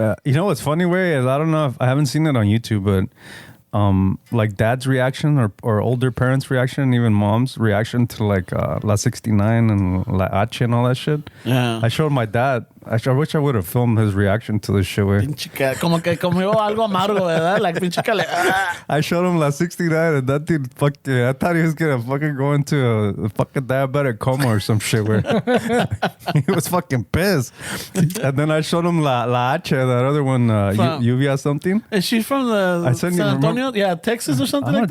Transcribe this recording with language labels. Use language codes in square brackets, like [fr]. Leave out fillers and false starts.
[en] You know what's funny way is I don't know if I haven't seen it on YouTube, but like dad's reaction or older parents' reaction, and even mom's reaction to like La 69 and La H and all that shit. Yeah. I showed my dad. I wish I would have filmed his reaction to this shit. Way. [es] Pinche como que comió algo amargo, ¿verdad? [en] Like pinche I showed him La 69 and that dude I thought he was gonna fucking go into a fucking diabetic coma or some shit where he was fucking pissed. And then I showed him La H, that other one, Lluvia something. Is she from the San Antonio? Yeah, Texas or something like